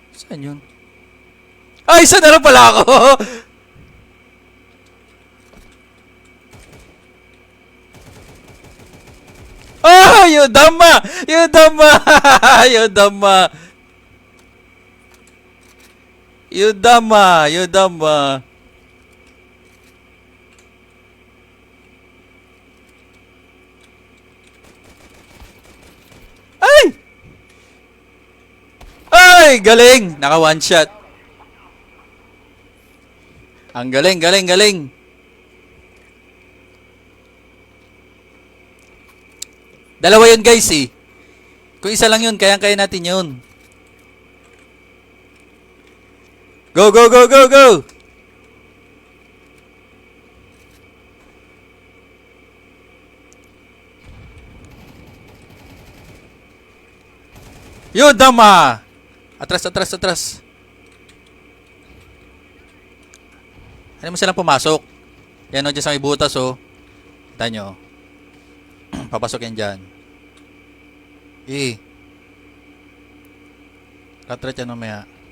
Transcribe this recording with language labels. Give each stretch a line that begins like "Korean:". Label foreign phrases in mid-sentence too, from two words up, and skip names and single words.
Filipino: Saan yun? Ay, saan na lang pala ako? Oh, Yodama! Yodama! Yodama! Yodama! Yodama! Ay! Ay! Galing! Naka
English: one shot.
Filipino: Ang galing, galing, galing. Dalawa yun guys eh. Kung isa lang yun, kayang-kaya natin yun.
English: Go, go, go, go, go!
Filipino: Yodama! Atras, atras, atras. Ano mo silang pumasok? Yan o, dyan sa may butas o. Kita nyo. Papasok yan dyan. Katrat yan mamaya.